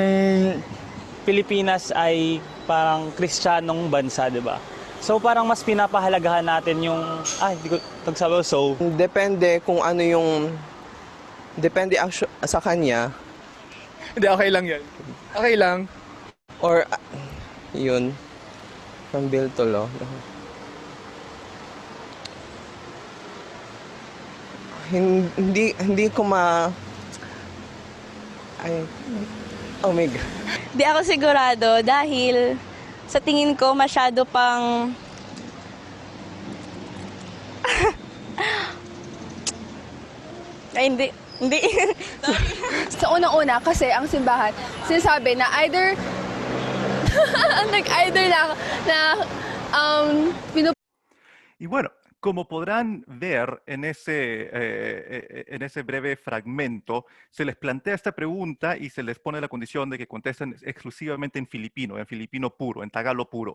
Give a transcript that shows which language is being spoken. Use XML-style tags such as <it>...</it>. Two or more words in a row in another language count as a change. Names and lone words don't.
<tl>Pilipinas ay parang Kristiyanong bansa, di ba? So parang mas pinapahalagahan natin yung, hindi ko nagsabi, so. Depende kung ano yung, depende sa kanya. Hindi, okay lang yan. Okay lang. Or, yun,</tl> <en>from Bill to law.</en> <tl>Hindi ko</tl> <en>oh my God.</en> <tl>Di ako sigurado dahil sa tingin ko masyado pang hindi. Sa unang-una, kasi ang simbahan, sinasabi na either</tl> <es>Y bueno, como podrán ver en ese breve fragmento, se les plantea esta pregunta y se les pone la condición de que contesten exclusivamente en filipino puro, en tagalo puro.</es>